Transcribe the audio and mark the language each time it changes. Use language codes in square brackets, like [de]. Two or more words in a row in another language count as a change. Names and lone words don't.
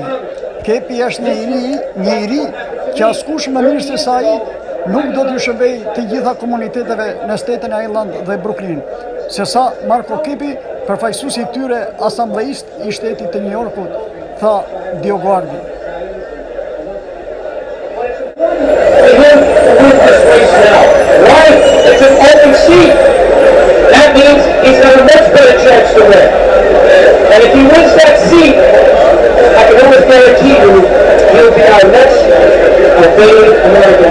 [sq] Kepi është një i ri që askush më mirë se sa ai nuk do t'ju shërbej të gjitha komuniteteve në Staten Island dhe Brooklyn, sesa Marko Kepi, përfaqësuesi i këtyre Asambleist i shtetit të Yorkut, tha Dioguardi. [en] It's an open seat. That means he's got a much better chance to win. And if he wins that seat, I can almost guarantee you he'll be our next Albanian American.